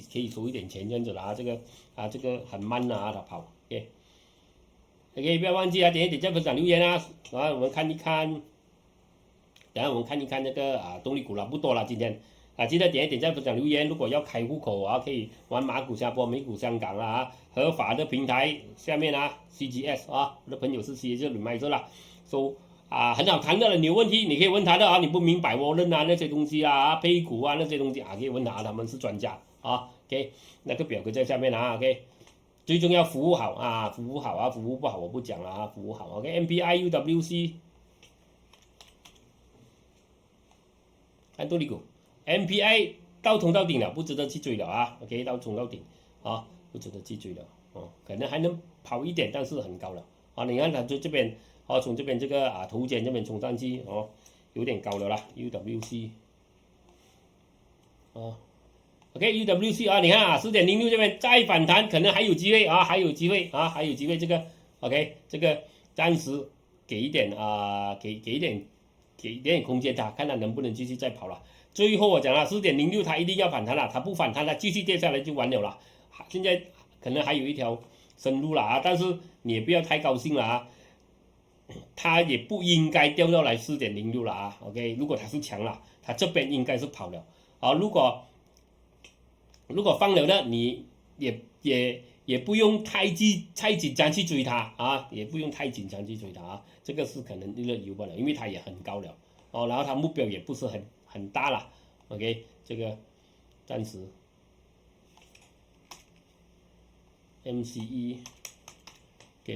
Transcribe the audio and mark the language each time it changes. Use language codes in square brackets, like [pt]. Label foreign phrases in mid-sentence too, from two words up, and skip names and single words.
[zh] 收一點錢這樣子這個很慢他跑OK， 不要忘記點一點再分享留言我們看一看，等下我們看一看這個動力股不多了今天記得點一點再分享留言，如果要開戶口可以玩馬股、新加坡、美股、香港合法的平台下面 CGS 我的朋友是 CGS 買着了很好談的了，你有問題你可以問他的你不明白我認那些東西配股那些東西可以問他，他們是專家OK， 那個表格在下面OK， 最重要服務好服務好服務不好我不講了服務好 OK，MPI UWC 看動力股 MPI 到衝到頂了，不值得去追了OK， 到衝到頂不值得去追了可能還能跑一點，但是很高了你看它就這邊從這邊這個頭肩這邊衝上去有點高了啦 UWC OK UWC 你看4.06 這邊再反彈，可能還有機會還有機會還有機會這個 OK 這個暫時給一點給一點空間它，看它能不能繼續再跑了。最後我講了4.06它一定要反彈了，它不反彈它繼續跌下來就完了啦。現在可能還有一條生路了但是你也不要太高興了它也不應該掉到來4.06了OK， 如果它是強了，它這邊應該是跑了如果放了呢，你也不用太緊張去追它也不用太緊張去追它這個是可能一個有不了，因為它也很高了然後它目標也不是很大了 OK， 這個暫時 MCE OK。